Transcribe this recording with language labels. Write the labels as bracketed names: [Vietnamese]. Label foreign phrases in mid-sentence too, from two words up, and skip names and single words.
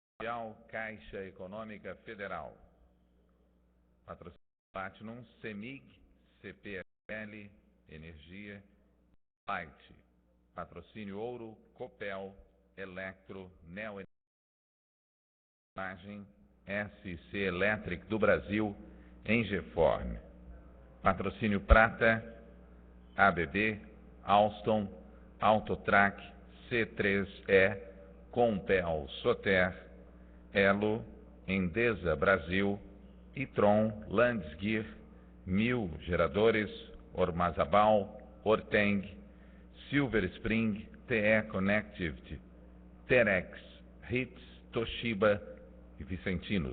[Portuguese] Mundial, Caixa Econômica Federal. Patrocínio Platinum, CEMIG, CPFL, Energia, Light. Patrocínio Ouro, Copel, Electro, Neo Imagem, SC Electric do Brasil, Engeform. Patrocínio Prata, ABB, Alstom, Autotrac, C3E, Compel, Soter, Elo, Endesa Brasil, Itron, Landsgear, Mil Geradores, Ormazabal, Orteng, Silver Spring, TE Connectivity, Terex, Hits, Toshiba e Vicentinos.